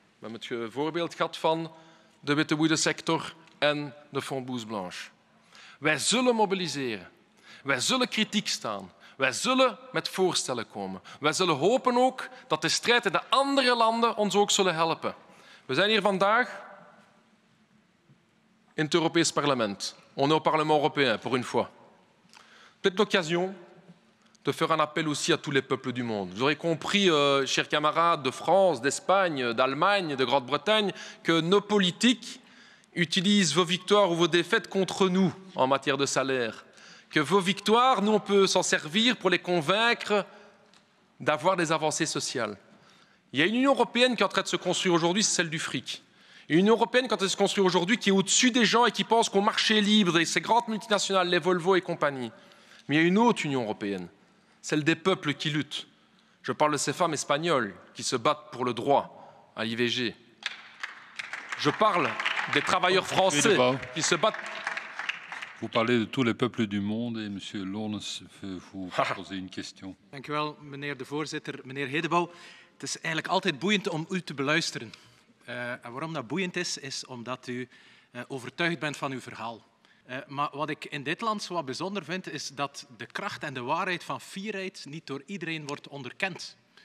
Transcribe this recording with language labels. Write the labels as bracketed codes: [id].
[nl] We hebben het voorbeeld gehad van de wittewoedensector en de fondbourse blanche. Wij zullen mobiliseren. Wij zullen kritiek staan. Wij zullen met voorstellen komen. Wij zullen hopen ook dat de strijd in de andere landen ons ook zullen helpen. We zijn hier vandaag in het Europees Parlement. [fr] On est au Parlement européen, pour une fois. Peut-être l'occasion de faire un appel aussi à tous les peuples du monde. Vous aurez compris, chers camarades de France, d'Espagne, d'Allemagne, de Grande-Bretagne, que nos politiques utilisent vos victoires ou vos défaites contre nous en matière de salaire. Que vos victoires, nous, on peut s'en servir pour les convaincre d'avoir des avancées sociales. Il y a une Union européenne qui est en train de se construire aujourd'hui, c'est celle du fric. Une Union européenne qui est en train de se construire aujourd'hui qui est au-dessus des gens et qui pense qu'au marché libre, et ces grandes multinationales, les Volvo et compagnie. Mais il y a une autre Union européenne, celle des peuples qui luttent. Je parle de ces femmes espagnoles qui se battent pour le droit à l'IVG. Je parle des travailleurs français qui se battent. Vous parlez de tous les peuples du monde et M. Lonens veut vous poser une question. [nl] Dank u wel, meneer de voorzitter. Meneer Hedebouw, het is eigenlijk altijd boeiend om u te beluisteren. En waarom dat boeiend is omdat u overtuigd bent van uw verhaal. Maar wat ik in dit land zo wat bijzonder vind, is dat de kracht en de waarheid van fierheid niet door iedereen wordt onderkend.